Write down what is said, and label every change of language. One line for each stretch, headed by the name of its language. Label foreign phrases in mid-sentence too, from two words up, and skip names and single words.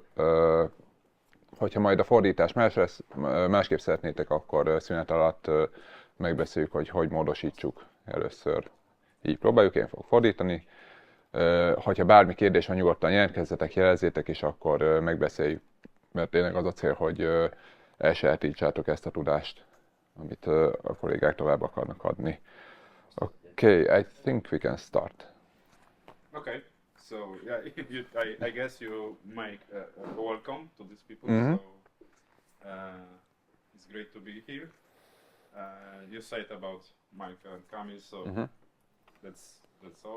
Hungarian: Hogyha majd a fordítás másképp szeretnétek, akkor szünet alatt megbeszéljük, hogy hogy módosítsuk először. Így próbáljuk, én fogok fordítani. Hogyha bármi kérdés van, nyugodtan jelentkezzetek, jelezzétek, és akkor megbeszéljük. Mert tényleg az a cél, hogy elsajátítsátok ezt a tudást, amit a kollégák tovább akarnak adni.
English: Okay, I think we can start. Okay, so yeah, I guess you make a welcome to these people. Mm-hmm. So it's great to be here. You said about Michael and Kamil, so that's all.